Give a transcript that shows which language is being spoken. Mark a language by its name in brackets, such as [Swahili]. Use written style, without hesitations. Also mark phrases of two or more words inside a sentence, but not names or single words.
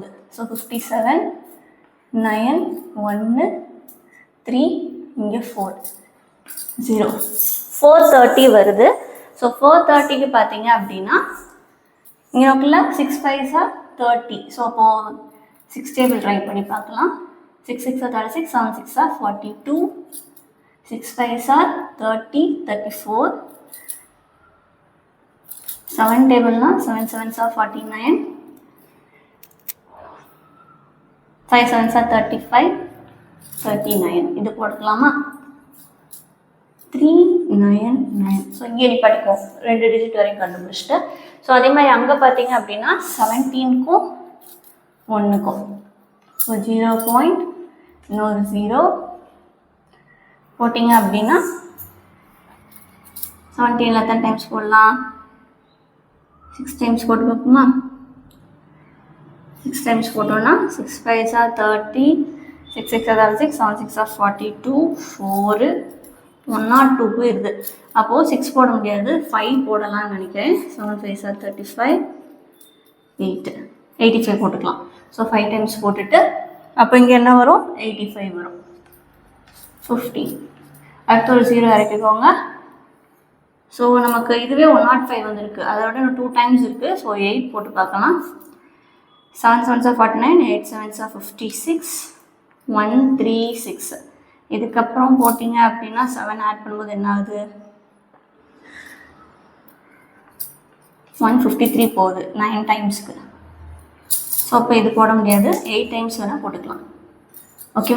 [Tamil] ஸோ 57 9 1 3 இங்கே 4 0 430 வருது. ஸோ 430க்கு பார்த்தீங்க அப்படின்னா இங்கே [English] 6 5s are 30. [Tamil] ஸோ அப்போது 6 [English] table try [Tamil] பண்ணி பார்க்கலாம். [English] 6 6 are 36, 7 6 are 42, 6 5s are 30 34, [Tamil] 7 டேபிள்னா [English] 7 7s are 49, 5 7s are 35 39. [Tamil] இது போட்டுக்கலாமா? 399. ஸோ இங்கே நீ படிக்கும் 2 டிஜிட் வரைக்கும் கண்டுபிடிச்சிட்டு. ஸோ அதே மாதிரி அங்கே பார்த்தீங்க அப்படின்னா 17க்கும் 1க்கும் ஸோ 0.0 போட்டிங்க அப்படின்னா 17 எத்தனை டைம்ஸ் போடலாம்? 6 டைம்ஸ் போட்டு பார்ப்போமா? 6 டைம்ஸ் போட்டோம்னா [English] 6 5s are 30, 6 6 are 36, 7 6 are 42, 4 102 [Tamil] போயிடுது. அப்போது 6 போட முடியாது, 5 போடலாம்னு நினைக்கிறேன். [English] 7 5s are 35, 8 85 [Tamil] போட்டுக்கலாம். ஸோ 5 டைம்ஸ் போட்டுட்டு அப்போ இங்கே என்ன வரும்? 85 வரும். 50 அடுத்து ஒரு 0 இறக்கிக்கோங்க. ஸோ நமக்கு இதுவே 105 வந்துருக்கு, அதோட இன்னும் 2 டைம்ஸ் இருக்குது. ஸோ 8 போட்டு பார்க்கலாம். [English] 7 7s are 49, 8 7s are 56, 136. [Tamil] இதுக்கப்புறம் போட்டிங்க அப்படின்னா 7 ஆட் பண்ணும்போது என்ன ஆகுது? 153 போகுது 9 டைம்ஸ்க்கு. ஸோ அப்போ இது போட முடியாது, 8 டைம்ஸ் வேணால் போட்டுக்கலாம். ஓகேவா?